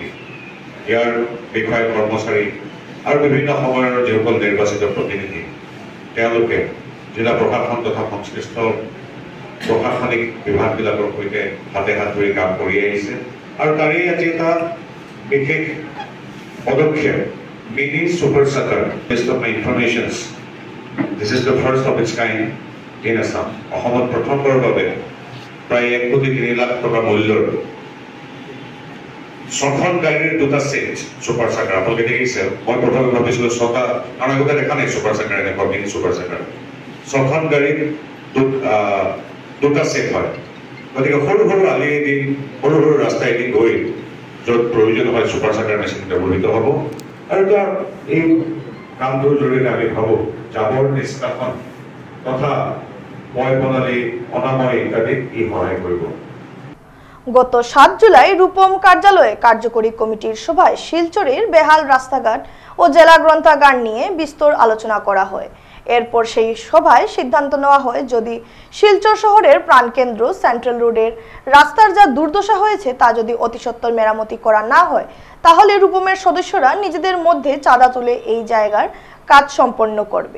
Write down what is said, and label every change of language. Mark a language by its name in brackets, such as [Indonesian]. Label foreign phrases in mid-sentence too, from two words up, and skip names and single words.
[Assamese] ইয়াৰ বিষয়া কৰ্মচাৰী আৰু বিভিন্ন সময়ৰ যিসকল নিৰ্বাচিত প্ৰতিনিধি, তেওঁলোকে জিলা প্ৰশাসন তথা সংশ্লিষ্ট প্ৰশাসনিক বিভাগবিলাকৰ সৈতে হাতে হাত ধৰি কাম কৰি আহিছে। আৰু তাৰেই আজি এটা বিশেষ পদক্ষেপ, [English] mini super charter best of my informations. This is the first of its kind in Assam. [Assamese] অসমত প্ৰথমবাৰৰ বাবে প্ৰায় 1,03,00,000 টকা মূল্যৰ 6খন গাড়ীৰ 2টা ছেট [English] super charter. [Assamese] আপোনালোকে দেখিছে, মই প্ৰথমে ভাবিছিলোঁ 6টা, কাৰণ আগতে দেখা নাই [English] super charter [Assamese] এনেকুৱা [English] mini super charter. [Assamese] 6খন গাড়ীৰ 2টা ছেট হয়। গতিকে সৰু সৰু আলিয়েদি, সৰু সৰু ৰাস্তাইদি গৈ য'ত প্ৰয়োজন হয় [English] super charter machine [Assamese] ব্যৱহৃত হ'ব। আৰু তাৰ এই কামটোৰ জৰিয়তে আমি ভাবোঁ জাবৰ নিষ্কাশন তথা ময় প্ৰণালী, অনাময় ইত্যাদিত ই সহায় কৰিব। [Bangla] গত 7 জুলাই রূপম কার্যালয়ে কার্যকরী কমিটির সভায় শিলচরের বেহাল রাস্তাঘাট ও জেলা গ্রন্থাগার নিয়ে বিস্তর আলোচনা করা হয়। এরপর সেই সভায় সিদ্ধান্ত নেওয়া হয়, যদি শিলচর শহরের প্রাণকেন্দ্র সেন্ট্রাল রোডের রাস্তার যা দুর্দশা হয়েছে তা যদি অতিসত্বর মেরামতি করা না হয়, তাহলে রূপমের সদস্যরা নিজেদের মধ্যে চাঁদা তুলে এই জায়গার কাজ সম্পন্ন করবে।